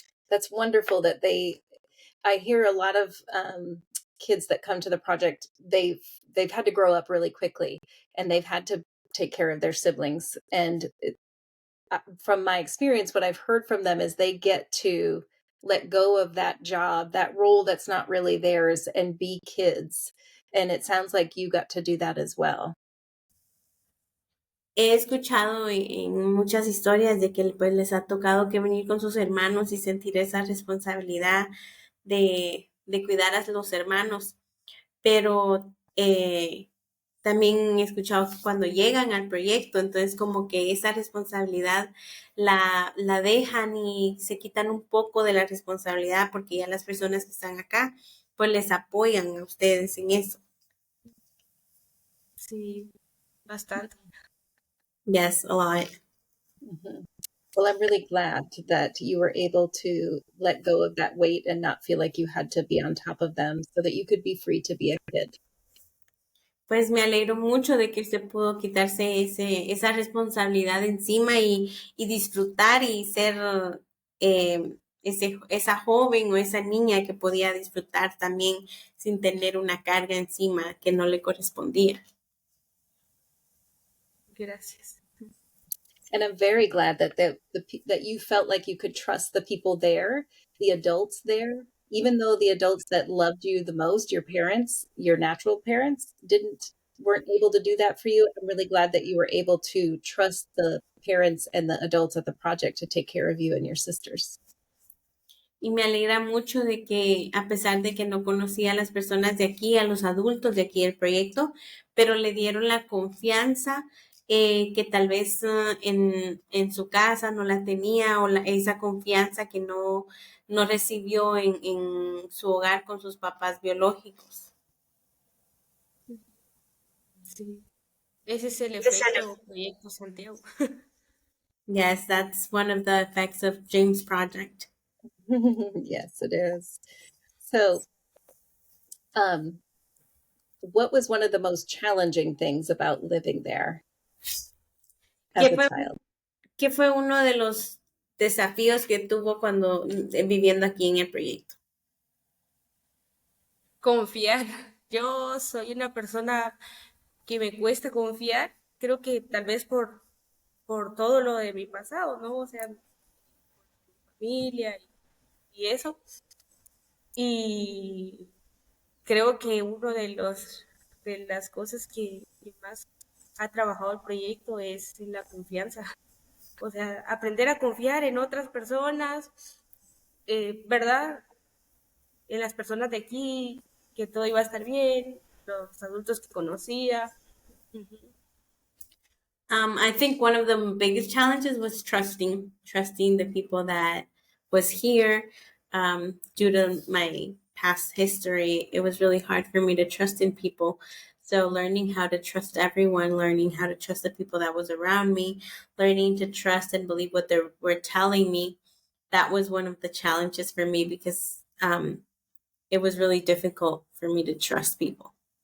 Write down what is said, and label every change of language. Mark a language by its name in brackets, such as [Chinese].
[English] That's wonderful that I hear a lot of kids that come to the project, they've had to grow up really quickly and they've had to take care of their siblings. And from my experience, what I've heard from them is they get to let go of that job, that role that's not really theirs, and be kids. And it sounds like you got to do that as well. [Spanish] He escuchado en muchas historias de que pues les ha tocado que venir con sus hermanos y sentir esa responsabilidad de cuidar a los hermanos, pero también he escuchado que cuando llegan al proyecto, entonces como que esa responsabilidad la dejan y se quitan un poco de la responsabilidad porque ya las personas que están acá pues les apoyan a ustedes en eso. Sí, bastante. [English] Yes, a lot. Mm-hmm. Well, I'm really glad that you were able to let go of that weight and not feel like you had to be on top of them so that you could be free to be a kid. [Spanish] Pues me alegro mucho de que usted pudo quitarse esa responsabilidad encima y disfrutar y ser esa joven o esa niña que podía disfrutar también sin tener una carga encima que no le correspondía. Gracias. [English] And I'm very glad that that you felt like you could trust the people there, the adults there, even though the adults that loved you the most, your parents, your natural parents, weren't able to do that for you. I'm really glad that you were able to trust the parents and the adults at the project to take care of you and your sisters. [Spanish] Y me alegra mucho de que, a pesar de que no conocía a las personas de aquí, a los adultos de aquí del proyecto, pero le dieron la confianza que tal vez en su casa no la tenía o esa confianza que no recibió en su hogar con sus papás biológicos. Sí. Ese es el efecto Proyecto Santiago. [English] Yes, that's one of the effects of James Project. Yes, it is. So, what was one of the most challenging things about living there as a child? [Spanish] ¿Qué fue uno de los desafíos que tuvo cuando viviendo aquí en el proyecto? Confiar. Yo soy una persona que me cuesta confiar. Creo que tal vez por todo lo de mi pasado, ¿no? O sea, mi familia y eso. Y creo que uno de las cosas que más ha trabajado el proyecto es la confianza. O sea, aprender a confiar en otras personas, ¿verdad? En las personas de aquí, que todo iba a estar bien, los adultos que conocía. Ujú. [English] I think one of the biggest challenges was trusting the people that was here. Due to my past history, it was really hard for me to trust in people. So learning how to trust everyone, learning how to trust the people that was around me, learning to trust and believe what they were telling me, that was one of the challenges for me because it was really difficult for me to trust people.